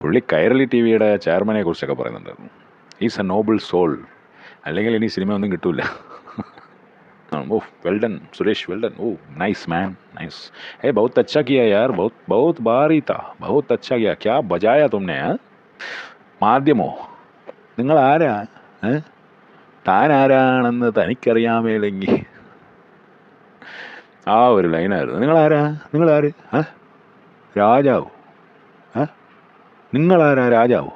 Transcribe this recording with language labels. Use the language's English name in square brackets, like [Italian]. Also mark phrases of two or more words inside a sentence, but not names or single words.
[Malayalam] പുള്ളി കൈരളി ടി വിയുടെ ചെയർമാനെ കുറിച്ചൊക്കെ പറയുന്നുണ്ടായിരുന്നു. [English] is a noble soul. [Malayalam] അല്ലെങ്കിൽ ഇനി സിനിമ ഒന്നും കിട്ടൂല. [English] O well done Suresh, well done. O nice man, nice. [Hindi] बहुत अच्छा किया यार, बहुत बहुत भारी था, बहुत अच्छा किया. क्या बजाया तुमने? [Malayalam] മാധ്യമോ, നിങ്ങൾ ആരാ? താൻ ആരാണെന്ന് തനിക്കറിയാമേലെങ്കിൽ ആ ഒരു ലൈനായിരുന്നു. നിങ്ങളാരാ? നിങ്ങളാര്? രാജാവോ? നിങ്ങളാരാ? രാജാവോ?